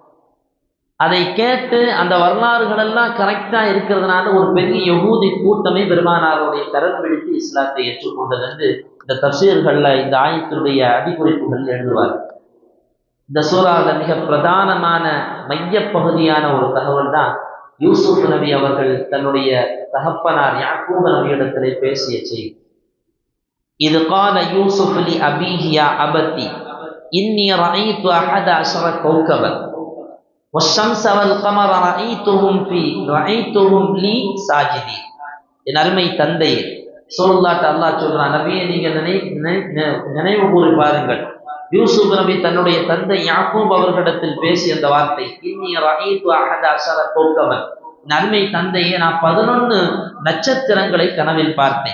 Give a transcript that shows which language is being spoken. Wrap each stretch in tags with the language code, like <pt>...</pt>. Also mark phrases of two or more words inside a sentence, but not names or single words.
<ta>அதை கேட்டு அந்த வரலாறுகள் எல்லாம் கரெக்டா இருக்கிறதுனால ஒரு பெரிய யகூதி கூட்டமே பெருமானாருடைய கரம் பிடித்து இஸ்லாத்தை ஏற்றுக்கொண்டது என்று இந்த தஃசீர்கள்ல இந்த ஆயத்தினுடைய அடிக்குறிப்புகள் எழுதுவார். இந்த சூறாவில் மிக பிரதானமான மையப்பகுதியான ஒரு தகவல் தான் யூசுப் நபி அவர்கள் தன்னுடைய தகப்பனார் யாக்கூப் நபியிடத்திலே பேசிய செய்தி.</ta> <ar>இது قال يوسف لأبيه يا أبتي إني رأيت 11 كوكبا والشمس والقمر رأيتهم لي ساجدين.</ar> <ta>என் அருமை தந்தையே, ரசூலுல்லாஹ் அல்லாஹ் சொல்றான், நபியே நீங்க நினைவு கூறி பாருங்கள், யூசுப் நபி தன்னுடைய தந்தை யாக்கூப் அவர்களிடத்தில் பேசிய அந்த வார்த்தை,</ta> <ar>إني رأيت 11 كوكبا,</ar> <ta>என் அருமை தந்தையே நான் 11 நட்சத்திரங்களை கனவில் பார்த்தேன்.</ta>